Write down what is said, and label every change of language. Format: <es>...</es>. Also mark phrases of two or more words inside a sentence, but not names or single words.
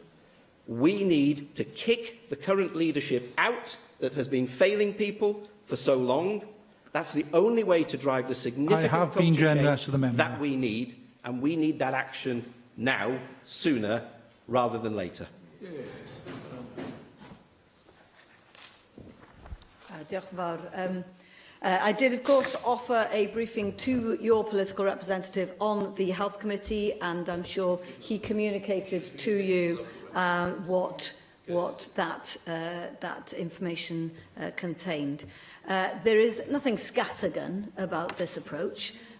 <en>We need to kick the current leadership out that has been failing people for so long. That's the only way to drive the significant culture change that we need, and we need that action now, sooner rather than later.</en> <cy>Diolch yn fawr.</cy> <en>I did, of course, offer a briefing to your political representative on the Health Committee, and I'm sure he communicated to you what that information contained. There is nothing scattergun about this approach.</en>